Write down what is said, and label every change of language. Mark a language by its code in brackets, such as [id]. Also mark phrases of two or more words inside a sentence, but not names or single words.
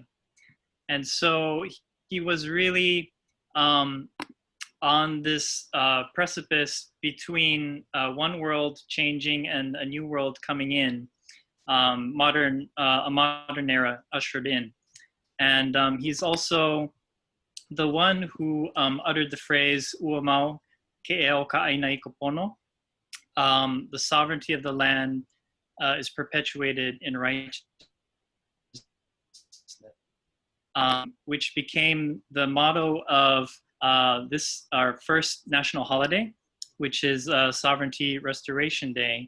[en] And so he was really on this precipice between one world changing and a new world coming in. A modern era ushered in. And he's also the one who uttered the phrase [haw] "Uamau ke'eo ka'aina i kapono." [en] The sovereignty of the land is perpetuated in righteousness, which became the motto of this, our first national holiday, which is Sovereignty Restoration Day.